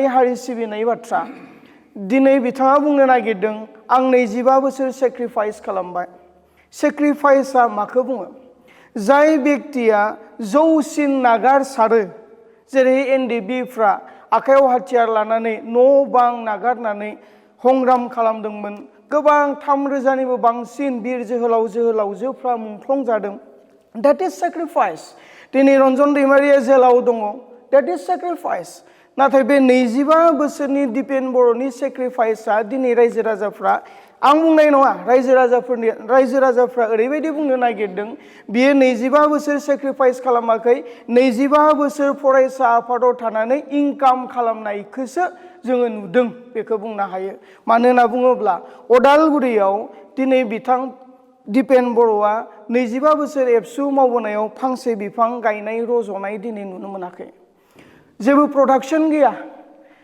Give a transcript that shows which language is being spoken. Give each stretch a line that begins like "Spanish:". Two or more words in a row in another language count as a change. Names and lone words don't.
Bodo: हारि सिबिनाय बाथ्रा दिनै बिथाङा बुंनो नागिरदों आं 25 बोसोर सेक्रिफाइस खालामबाय सेक्रिफाइसआ माखौ बुङो जाय व्यक्तिया जौसिन नागारसारो जेरै एनडिएफबिफ्रा आखायाव हाथियार लानानै न' बां नागारनानै हंग्राम खालामदोंमोन गोबां 3,000निबो बांसिन बिर जोहोलावजोफ्रा मुंख्लं जादों
English: that is sacrifice
Bodo: दिनै रन्जन दैमारिया जेलाव दङ that
English: is sacrifice
Bodo: नाथाय बे 25 बोसोरनि दिपेन बर'नि सेक्रिफाइसआ दिनै रायजो राजाफ्रा आं बुंनाय नङा रायजो राजाफ्रा ओरैबायदि बुंनो नागिरदों बियो 25 बोसोर सेक्रिफाइस खालामाखै 25 बोसोर फरायसा आफादाव थानानै इनकाम खालामनायखौसो जोङो नुदों बेखौ बुंनो हायो मानो होनना बुङोब्ला उदालगुरियाव दिनै बिथां दिपेन बर'आ 25 बोसोर एबसु मावबोनायाव फांसे बिफां गायनाय रज'नाय दिनै नुनो मोनाखै जेबो प्रडाक्शन गैया